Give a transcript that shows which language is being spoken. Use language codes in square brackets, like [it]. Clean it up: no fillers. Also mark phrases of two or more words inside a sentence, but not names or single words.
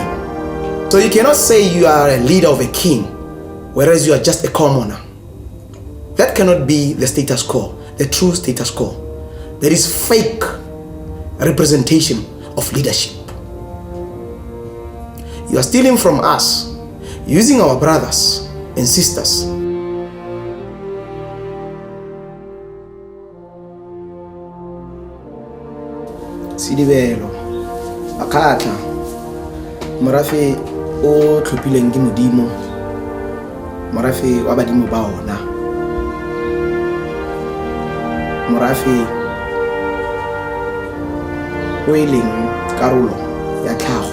[en] So you cannot say you are a leader of a king, whereas you are just a commoner. That cannot be the status quo, the true status quo. There is fake representation of leadership. You are stealing from us, using our brothers and sisters. [tn] Sidibelo, Bakgatla, morafe o tlhophileng ke modimo, morafe wa badimo ba ona, morafe o e leng karolo ya tlhago.